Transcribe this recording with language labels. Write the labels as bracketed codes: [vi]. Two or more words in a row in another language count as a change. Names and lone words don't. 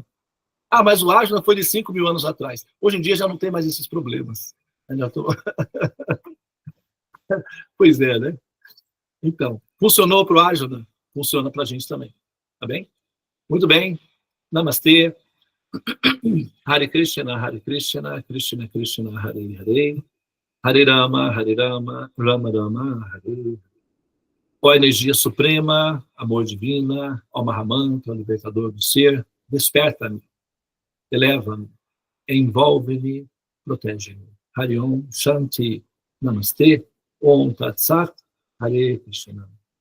[pt] Ah, mas o Arjuna foi de 5.000 anos atrás. Hoje em dia já não tem mais esses problemas. Pois é, né? Então, funcionou para o Arjuna, funciona para a gente também. Tá bem? Muito bem. Namastê. [sa] Hare Krishna, Krishna Krishna, Hare Hare. Hare Rama, Rama Rama, Hare. [pt] Ó energia suprema, amor divina, ó Mahamantra, libertador do ser, desperta-me, eleva-me, envolve-me, protege-me. [sa] Hare Om, Shanti, Namastê, Om Tat Sat, Hare Krishna.